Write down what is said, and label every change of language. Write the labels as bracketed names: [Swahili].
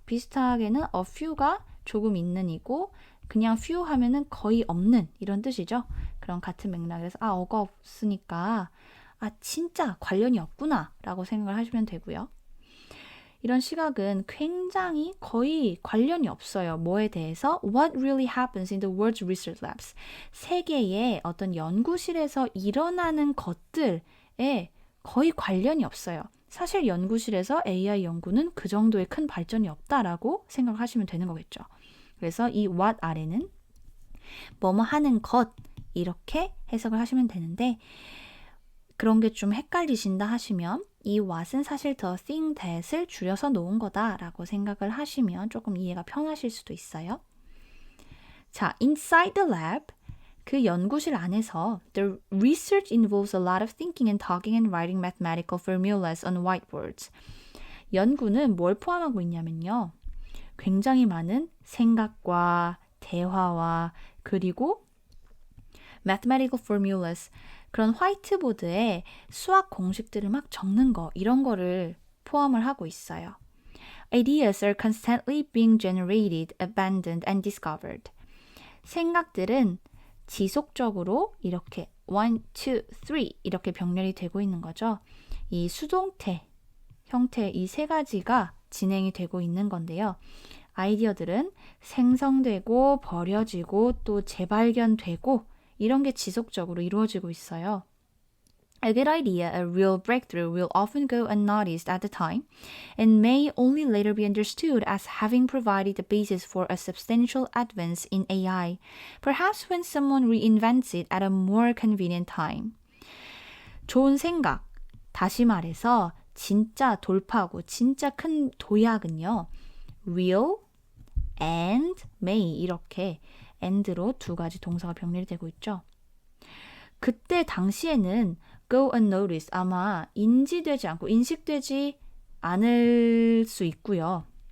[Korean] 비슷하게는 a few가 조금 있는 이고 그냥 few 하면은 거의 없는 이런 뜻이죠. 그런 같은 맥락에서 어가 없으니까 진짜 관련이 없구나 라고 생각을 하시면 되고요. 이런 시각은 굉장히 거의 관련이 없어요. 뭐에 대해서? [English] What really happens in the world's research labs. [Korean] 세계의 어떤 연구실에서 일어나는 것들에 거의 관련이 없어요. 사실 연구실에서 AI 연구는 그 정도의 큰 발전이 없다라고 생각하시면 되는 거겠죠. 그래서 이 what 아래는 뭐뭐 하는 것 이렇게 해석을 하시면 되는데 그런 게 좀 헷갈리신다 하시면 이 what은 사실 the thing that을 줄여서 놓은 거다라고 생각을 하시면 조금 이해가 편하실 수도 있어요. [English] 자, inside the lab [Korean] 그 연구실 안에서 [English] the research involves a lot of thinking and talking and writing mathematical formulas on whiteboards. [Korean] 연구는 뭘 포함하고 있냐면요. 굉장히 많은 생각과 대화와 그리고 mathematical formulas 그런 화이트보드에 수학 공식들을 막 적는 거 이런 거를 포함을 하고 있어요. [English] Ideas are constantly being generated, abandoned, and discovered. [Korean] 생각들은 지속적으로 이렇게 1, 2, 3 이렇게 병렬이 되고 있는 거죠. 이 수동태 형태 이 세 가지가 진행이 되고 있는 건데요. 아이디어들은 생성되고 버려지고 또 재발견되고 이런 게 지속적으로 이루어지고 있어요. [English] A good idea, a real breakthrough, will often go unnoticed at the time and may only later be understood as having provided the basis for a substantial advance in AI, perhaps when someone reinvents it at a more convenient time. [Korean] 좋은 생각, 다시 말해서 진짜 돌파구, 진짜 큰 도약은요. real and may 이렇게 and로 두 가지 동사가 병렬이 되고 있죠. 그때 당시에는 go unnoticed 아마 인지되지 않고 인식되지 않을 수 있고요.